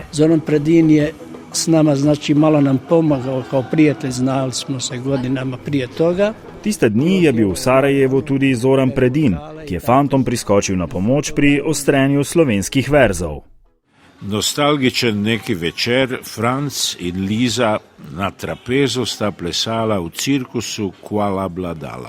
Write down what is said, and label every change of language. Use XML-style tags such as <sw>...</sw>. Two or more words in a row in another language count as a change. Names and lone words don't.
<bs>Zoran Predin je s nama, znači malo nam pomagao kao prijatelj, znali smo se godinama prije toga.</bs> <sl>Tiste dni je bil v Sarajevu tudi Zoran Predin, ki je fantom priskočil na pomoč pri ostrenju slovenskih verzov. Nostalgičen neki večer, Franz in Liza na trapezu sta plesala v cirkusu Gualabladala.</sl>